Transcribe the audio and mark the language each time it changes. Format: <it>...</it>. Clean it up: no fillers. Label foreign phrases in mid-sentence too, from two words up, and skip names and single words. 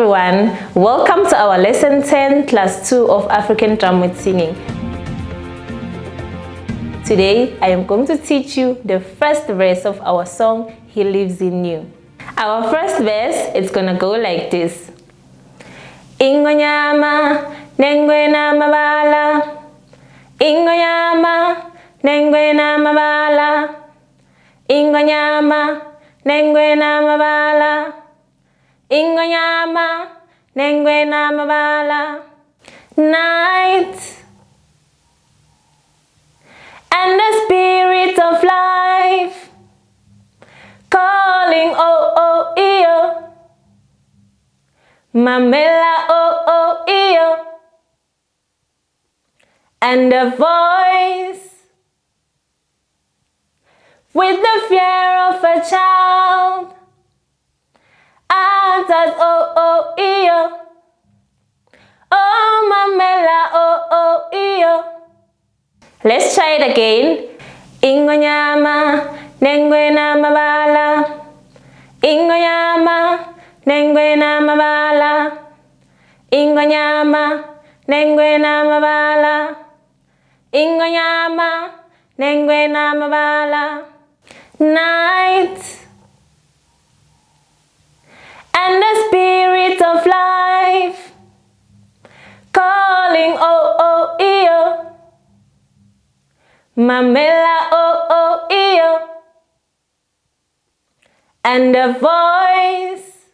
<en>everyone, welcome to our lesson 10 class 2 of African drum with singing. Today I am going to teach you the first verse of our song He Lives in You. Our first verse is gonna go like this.</en> <zu>Ingonyama nengwena mabala, Ingonyama nengwena mabala, Ingonyama nengwena mabala, Ingonyama nengwena mabala.</zu> <en>Night and the spirit of life calling oh oh iyo, Mamela oh oh iyo, and the voice with the fear of a child answers oh oh iyo, oh Mamela oh oh iyo. Let's try it again.</en> <zu>Ingonyama nengwena mabala, Ingonyama nengwena mabala, Ingonyama nengwena mabala, Ingonyama nengwena mabala.</zu> <en>Night and the spirit of life calling oh oh iyo, Mamela oh oh iyo, and the voice</en>